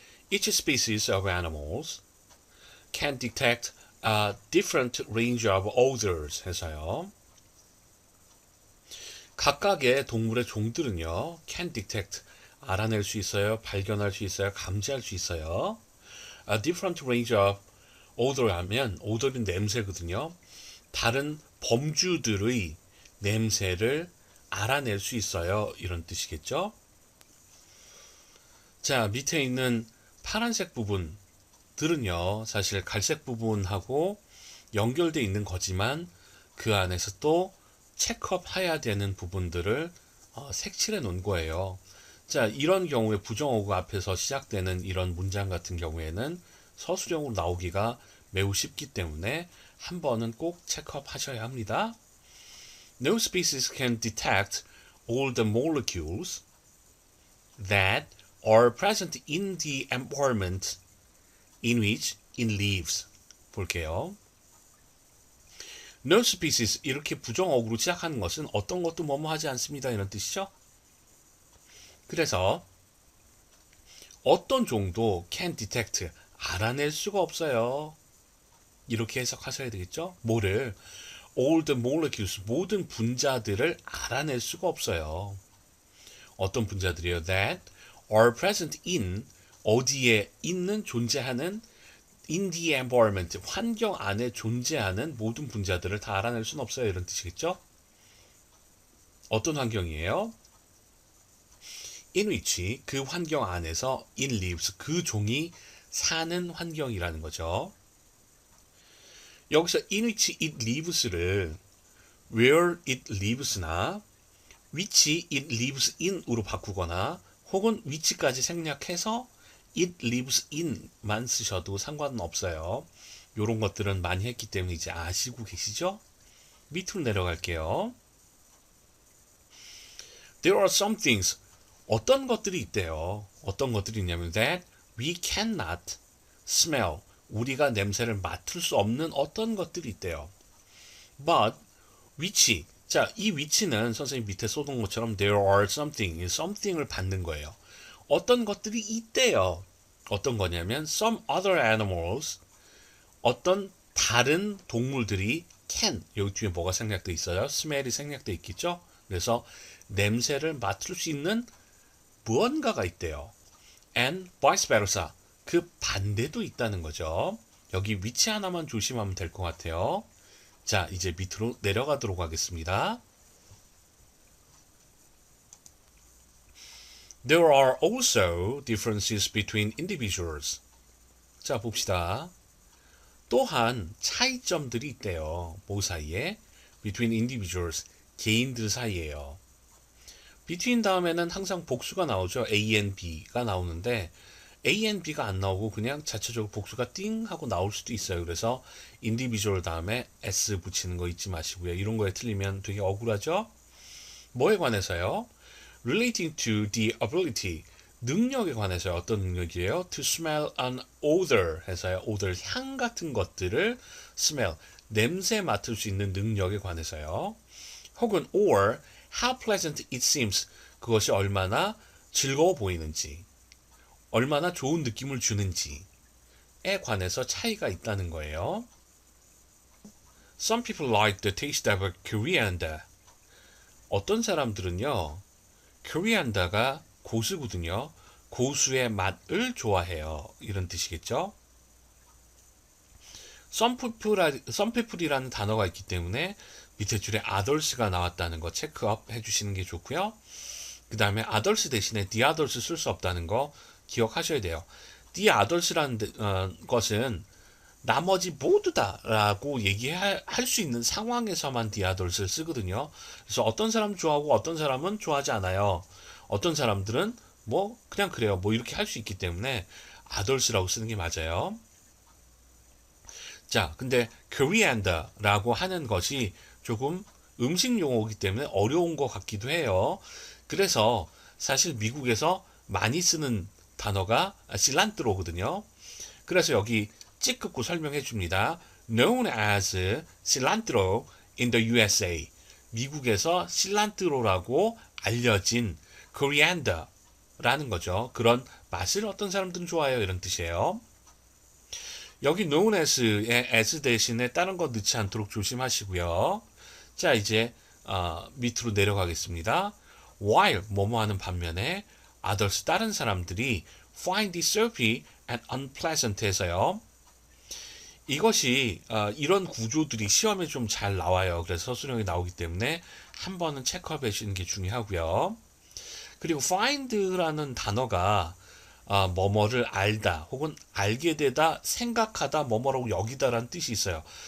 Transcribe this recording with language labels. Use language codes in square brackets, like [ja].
[en] Each species of animals can detect a different range of odors [ko] 해서요. 각각의 동물의 종들은요, [en] can detect, [ko] 알아낼 수 있어요, 발견할 수 있어요, 감지할 수 있어요. [en] A different range of odor [ko] 하면, [en] odor은 [ko] 냄새거든요. 다른 범주들의 냄새를 알아낼 수 있어요. 이런 뜻이겠죠. 자, 밑에 있는 파란색 부분들은요, 사실 갈색 부분하고 연결되어 있는 거지만 그 안에서 또 체크업 해야 되는 부분들을 색칠해 놓은 거예요. 자, 이런 경우에 부정어구 앞에서 시작되는 이런 문장 같은 경우에는 서술형으로 나오기가 매우 쉽기 때문에 한 번은 꼭 체크업 하셔야 합니다. [en] No species can detect all the molecules that are present in the environment in which it lives. [ko] 볼게요. [en] No species, [ko] 이렇게 부정어구로 시작하는 것은 어떤 것도 뭐뭐 하지 않습니다. 이런 뜻이죠. 그래서 어떤 종도 [en] can detect, [ko] 알아낼 수가 없어요. 이렇게 해석하셔야 되겠죠? 뭐를? [en] All the molecules, [ko] 모든 분자들을 알아낼 수가 없어요. 어떤 분자들이요? [en] That are present in, [ko] 어디에 있는, 존재하는, [en] in the environment, [ko] 환경 안에 존재하는 모든 분자들을 다 알아낼 수는 없어요. 이런 뜻이겠죠? 어떤 환경이에요? [en] in which, [ko] 그 환경 안에서 [en] it lives, [ko] 그 종이 사는 환경이라는 거죠. 여기서 [en] in which it lives [ko] 를 [en] where it lives [ko] 나 [en] which it lives in [ko] 으로 바꾸거나 혹은 which까지 생략해서 [en] it lives in [ko] 만 쓰셔도 상관은 없어요. 이런 것들은 많이 했기 때문에 이제 아시고 계시죠? 밑으로 내려갈게요. [en] There are some things, [ko] 어떤 것들이 있대요. 어떤 것들이 있냐면 [en] that we cannot smell, [ko] 우리가 냄새를 맡을 수 없는 어떤 것들이 있대요. [en] But which, [ko] 자, 이 which는 선생님 밑에 쏟은 것처럼 [en] there are something, [ko] something을 받는 거예요. 어떤 것들이 있대요. 어떤 거냐면 [en] some other animals, [ko] 어떤 다른 동물들이 can, 여기 뒤에 뭐가 생략돼 있어요? smell이 생략돼 있겠죠? 그래서 냄새를 맡을 수 있는 무언가가 있대요. [en] And vice versa, [ko] 그 반대도 있다는 거죠. 여기 위치 하나만 조심하면 될 것 같아요. 자, 이제 밑으로 내려가도록 하겠습니다. [en] There are also differences between individuals. [ko] 자, 봅시다. 또한 차이점들이 있대요. 뭐 사이에? [en] Between individuals, [ko] 개인들 사이에요. between 다음에는 항상 복수가 나오죠. A and B가 나오는데 A and B가 안 나오고 그냥 자체적으로 복수가 띵 하고 나올 수도 있어요. 그래서 individual 다음에 S 붙이는 거 잊지 마시고요. 이런 거에 틀리면 되게 억울하죠? 뭐에 관해서요? [en] Relating to the ability, [ko] 능력에 관해서요. 어떤 능력이에요? [en] To smell an odor [ko] 해서요. odor, 향 같은 것들을 smell, 냄새 맡을 수 있는 능력에 관해서요. 혹은 [en] or how pleasant it seems, [ko] 그것이 얼마나 즐거워 보이는지, 얼마나 좋은 느낌을 주는지에 관해서 차이가 있다는 거예요. [en] Some people like the taste of coriander. [ko] 어떤 사람들은요, coriander가 고수거든요. 고수의 맛을 좋아해요. 이런 뜻이겠죠. [en] some people [ko] 이라는 단어가 있기 때문에 밑에 줄에 others가 나왔다는 거 체크업 해주시는 게 좋고요. 그 다음에 others 대신에 [en] the others [ko] 쓸 수 없다는 거 기억하셔야 돼요. [en] the others [ko] 라는 것은 나머지 모두다라고 얘기할 수 있는 상황에서만 the others를 쓰거든요. 그래서 어떤 사람 좋아하고 어떤 사람은 좋아하지 않아요. 어떤 사람들은 뭐 그냥 그래요. 뭐 이렇게 할 수 있기 때문에 others라고 쓰는 게 맞아요. 자, 근데 coriander라고 하는 것이 조금 음식 용어이기 때문에 어려운 것 같기도 해요. 그래서 사실 미국에서 많이 쓰는 단어가 실란트로거든요. 그래서 여기 찌끄고 설명해 줍니다. [en] Known as cilantro in the USA. [ko] 미국에서 실란트로라고 알려진 coriander라는 거죠. 그런 맛을 어떤 사람들은 좋아해요. 이런 뜻이에요. 여기 [en] known as [ko] 에 as 대신에 다른 거 넣지 않도록 조심하시고요. 자, 이제 밑으로 내려가겠습니다. [en] While [ko] 뭐뭐 하는 반면에 [en] others [ko] 다른 사람들이 [en] find it soapy and unpleasant [ko] 해서요. 이것이 이런 구조들이 시험에 좀 잘 나와요. 그래서 서술형이 나오기 때문에 한 번은 체크해 보시는 게 중요하고요. 그리고 find라는 단어가 뭐뭐를 알다 혹은 알게 되다 생각하다 뭐뭐라고 여기다라는 뜻이 있어요.